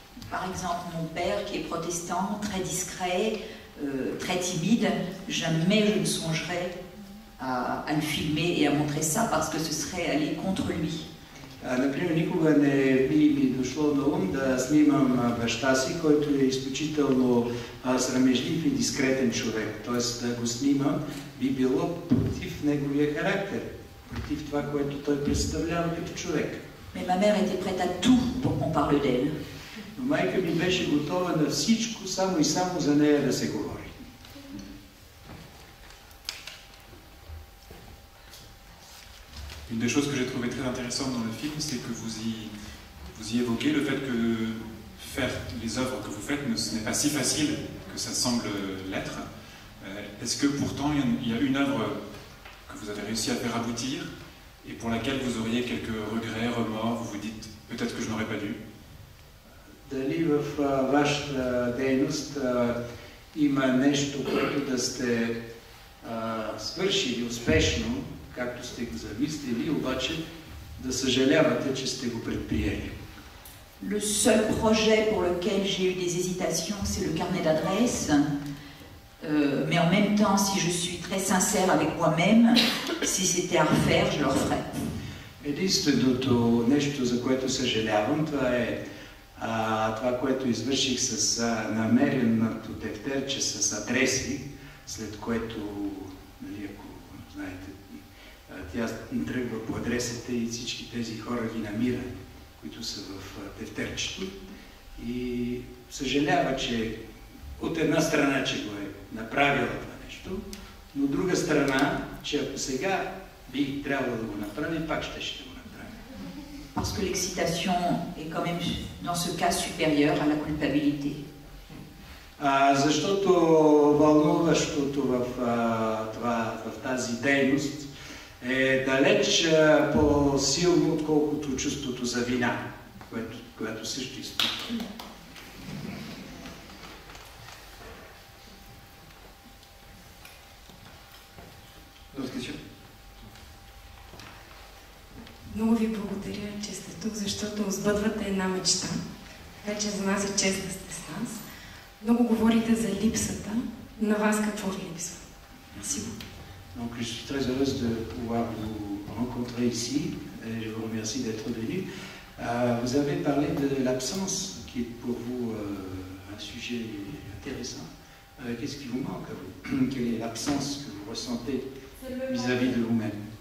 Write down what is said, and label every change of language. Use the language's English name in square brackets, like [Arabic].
[French] Par exemple, mon père qui est protestant, très discret, très timide, jamais je ne songerais à le filmer et à montrer ça parce que ce serait aller contre lui. [Bulgarian] Например, никога не би ми дошло на ум да снимам баща си, който е изключително срамежлив и дискретен човек. Т.е. да го снимам би било против неговия характер, против това, което той представлява като човек. [French] Mais ma mère était prête à tout pour qu'on parle d'elle. [Bulgarian] Но майка ми беше готова на всичко, само и само за нея да се говори. [French] Une des choses que j'ai trouvé très intéressante dans le film, c'est que vous y évoquez le fait que faire faites, ce n'est pas si facile que ça semble l'être. Est-ce que pourtant il y a une œuvre que vous avez réussi à faire aboutir et pour laquelle vous auriez quelques regrets, remords, vous vous dites peut-être que je n'aurais pas dû? [Bulgarian] Дали в вашата дейност има нещо, което да сте свършили успешно, както сте го замислили, обаче да съжалявате, че сте го предприели? [French] Le seul projet pour lequel j'ai eu des hésitations, c'est le carnet d'adresses. Mais en même temps, si je suis très sincère avec moi-même, si c'était à refaire, je le referais. [Bulgarian] Единственото нещо, за което съжалявам, това е това, което извърших с намереното тефтерче с адреси, след което, нали, ако знаете, тя тръгва по адресите и всички тези хора ги намира, които са в тефтерчето. И съжалява, че от една страна, че го е направила това нещо, но от друга страна, че ако сега би трябвало да го направи, пак ще го направи. [French] Parce que l'excitation est quand même, dans ce cas, supérieure à la culpabilité. [Bulgarian] Защото вълнуващото в тази дейност е далеч по-силно, отколкото чувството за вина, което също изпитва. Много ви благодаря, че сте тук, защото сбъдвате една мечта. Така че за нас е чест да сте с нас. Много говорите за липсата. На вас какво ви липсва? [French] Donc je suis très heureuse de pouvoir vous rencontrer ici et je vous remercie d'être venu. Vous avez parlé de l'absence qui est pour vous un sujet intéressant. Qu'est-ce qui vous manque à vous? Quelle est l'absence que vous ressentez vis-à-vis de vous-même?